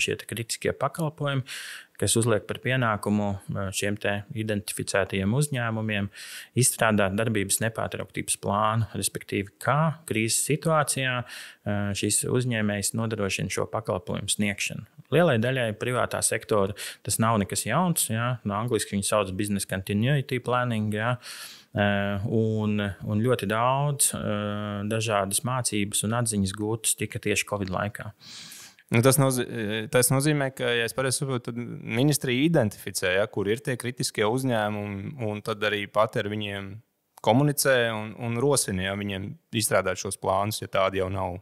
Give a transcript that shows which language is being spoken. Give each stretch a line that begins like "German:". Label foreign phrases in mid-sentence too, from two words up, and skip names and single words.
Latvian: Šie kritiskie pakalpojumi, kas uzliek par pienākumu šiem te identificētajiem uzņēmumiem izstrādāt darbības nepārtrauktības plānu, respektīvi, kā krīzes situācijā šīs uzņēmējs nodrošina šo pakalpojumu sniegšanu. Lielai daļai privātā sektora tas nav nekas jauns. Ja? No angliski viņi sauc
English: business continuity planning.
Latvian: Ja? Un ļoti daudz dažādas mācības un atziņas gūtas tika tieši Covid laikā. Tas nozīmē, ka, ja es pareizi saprotu, tad ministrija identificē, kur ir tie kritiskie uzņēmumi, un tad arī pat ar viņiem komunicē un rosina viņiem izstrādāt šos plānus, ja tādi jau nav.